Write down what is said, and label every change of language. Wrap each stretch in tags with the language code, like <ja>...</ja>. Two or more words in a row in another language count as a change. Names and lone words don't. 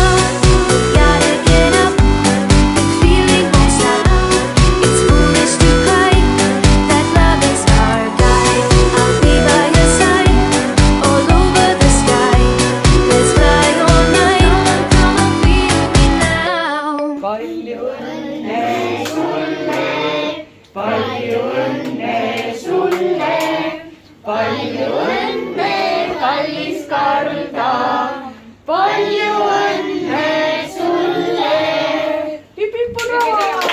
<en>We gotta get up, the feeling won't stop. It's foolish to hide that love is our guide. I'll be by your side, all over the sky. Let's fly all night, come on, feel me now.</en> <et>palju õnne, kallis Karl-ta, palju õnne sulle. Hip-hip, hurraa!</et>